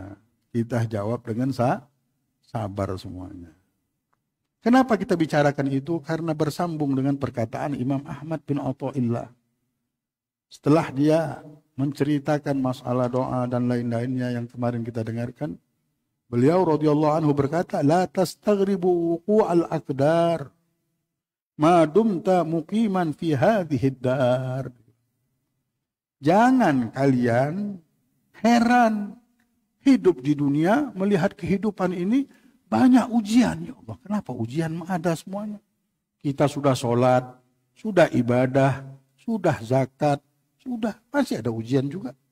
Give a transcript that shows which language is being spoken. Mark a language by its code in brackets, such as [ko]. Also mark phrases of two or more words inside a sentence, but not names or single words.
[id] Kita jawab dengan sabar semuanya. Kenapa kita bicarakan itu? Karena bersambung dengan perkataan Imam Ahmad bin Athaillah. Setelah dia menceritakan masalah doa dan lain-lainnya yang kemarin kita dengarkan, beliau [ar] رضي الله عنه [id] berkata, [ar] لا تستغربوا وقوع الأقدار ما دمت مقيما في هذه الدار. [id] Jangan kalian heran hidup di dunia, melihat kehidupan ini banyak ujian. [ar] يا الله, [id] kenapa ujian ada semuanya? Kita sudah sholat, sudah ibadah, sudah zakat, masih ada ujian juga.